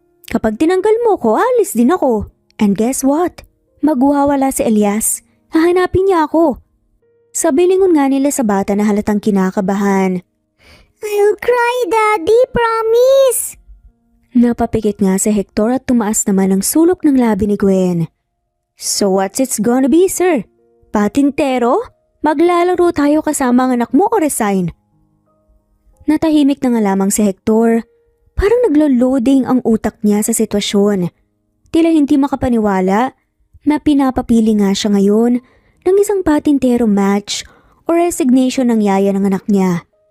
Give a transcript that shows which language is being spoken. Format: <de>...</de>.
<tl>Kapag tinanggal mo ko, alis din ako.</tl> <en>And guess what?</en> <tl>Magwawala si Elias. Hahanapin niya ako. Sabi lingon nga nila sa bata na halatang kinakabahan.</tl> <en>I'll cry, Daddy, promise!</en> <tl>Napapikit nga si Hector at tumaas naman ang sulok ng labi ni Gwen.</tl> <en>So what's it's gonna be, sir?</en> <tl>Patintero? Maglalaro tayo kasama ang anak mo o resign? Natahimik na nga lamang si Hector. Parang naglo-loading ang utak niya sa sitwasyon. Tila hindi makapaniwala na pinapapili nga siya ngayon ng isang patintero match o resignation ng yaya ng anak niya.</tl>